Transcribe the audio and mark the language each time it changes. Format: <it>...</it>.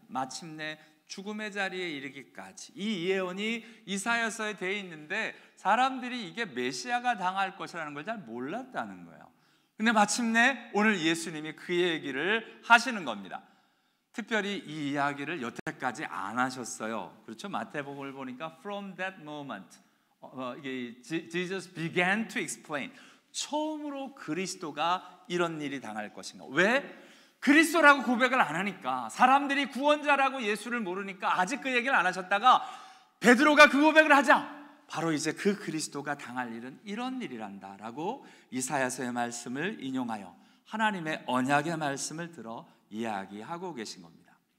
<ko>마침내 죽음의 자리에 이르기까지 이 예언이 이사야서에 되어 있는데 사람들이 이게 메시아가 당할 것이라는 걸 잘 몰랐다는 거예요. 근데 마침내 오늘 예수님이 그 얘기를 하시는 겁니다. 특별히 이 이야기를 여태까지 안 하셨어요. 그렇죠? 마태복음을 보니까</ko> <en>from that moment Jesus began to explain.</en> <ko>처음으로 그리스도가 이런 일이 당할 것인가. 왜? 그리스도라고 고백을 안 하니까, 사람들이 구원자라고 예수를 모르니까 아직 그 얘기를 안 하셨다가 베드로가 그 고백을 하자 바로 이제 그 그리스도가 당할 일은 이런 일이란다 라고 이사야서의 말씀을 인용하여 하나님의 언약의 말씀을 들어 이야기하고 계신 겁니다.</ko>